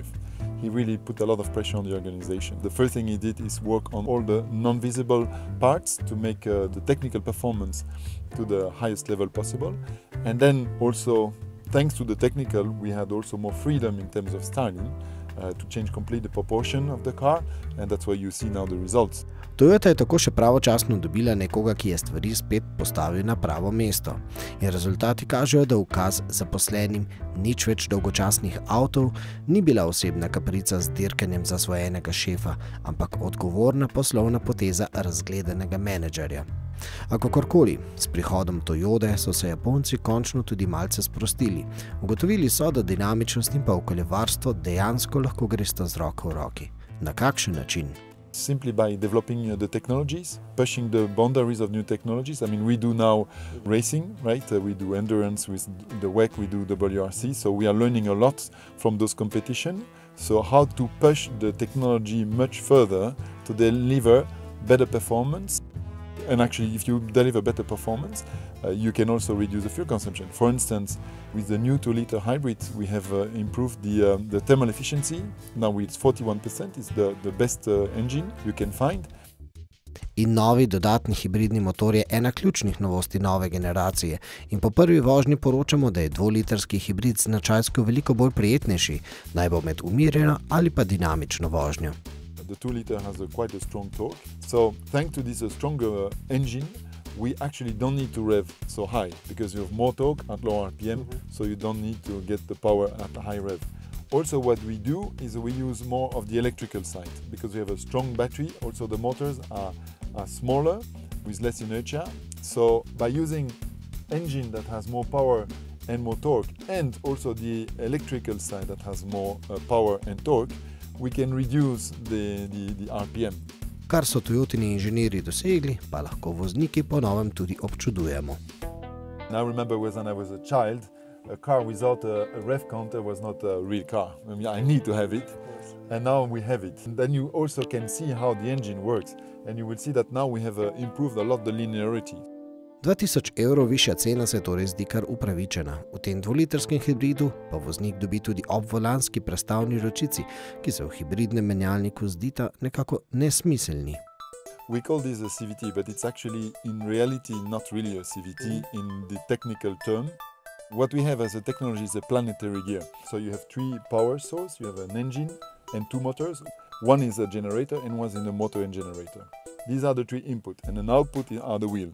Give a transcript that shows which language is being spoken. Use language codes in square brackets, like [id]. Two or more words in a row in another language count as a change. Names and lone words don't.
[en] He really put a lot of pressure on the organization. The first thing he did is work on all the non-visible parts to make the technical performance to the highest level possible. And then also, thanks to the technical, we had also more freedom in terms of styling to change completely the proportion of the car, and that's why you see now the results. [sl] Toyota je tako še pravočasno dobila nekoga, ki je stvari spet postavil na pravo mesto. In rezultati kažejo, da ukaz zaposlenim nič več dolgočasnih avtov ni bila osebna kaprica z dirkanjem zasvojenega šefa, ampak odgovorna poslovna poteza razgledanega menedžerja. A kakorkoli, s prihodom Toyote so se Japonci končno tudi malce sprostili. Ugotovili so, da dinamičnost in pa okoljevarstvo dejansko lahko gresta z roko v roki. Na kakšen način? [en] Simply by developing the technologies, pushing the boundaries of new technologies. I mean, we do now racing, right? We do endurance with the WEC, we do WRC, so we are learning a lot from those competitions. So how to push the technology much further to deliver better performance. And actually, if you deliver better performance, you can also reduce the fuel consumption. For instance, with the new 2-liter hybrid, we have improved the thermal efficiency. Now it's 41%, it's the best engine you can find. [sl] In novi dodatni hibridni motor je ena ključnih novosti nove generacije. In po prvi vožnji poročamo, da je 2-litrski hibrid značajsko veliko bolj prijetnejši, naj bo med umirjeno ali pa dinamično vožnjo. [en] The 2-liter has quite a strong torque. So thanks to this stronger engine, we actually don't need to rev so high because you have more torque at low RPM, so you don't need to get the power at a high rev. Also what we do is we use more of the electrical side because we have a strong battery. Also the motors are smaller with less inertia. So by using engine that has more power and more torque, and also the electrical side that has more power and torque, we can reduce the RPM. [sl] Kar so Toyotini inženirji dosegli, pa lahko vozniki po novem tudi občudujemo. [en] I remember when I was a child, a car without a rev counter was not a real car. I mean, I need to have it, and now we have it. And then you also can see how the engine works, and you will see that now we have improved a lot the linearity. [sl] 2000 € višja cena se torej zdi kar upravičena. V tem 2-litrskem hibridu pa voznik dobi tudi obvolanski prestavni ročici, ki se v hibridnem menjalniku zdita nekako nesmiselni. [en] We call this a CVT, but it's actually in reality not really a CVT in the technical term. What we have as a technology is a planetary gear. So you have 3 power sources, you have an engine and 2 motors. One is a generator and one is a motor and generator. These are the 3 inputs, and an output are the wheel.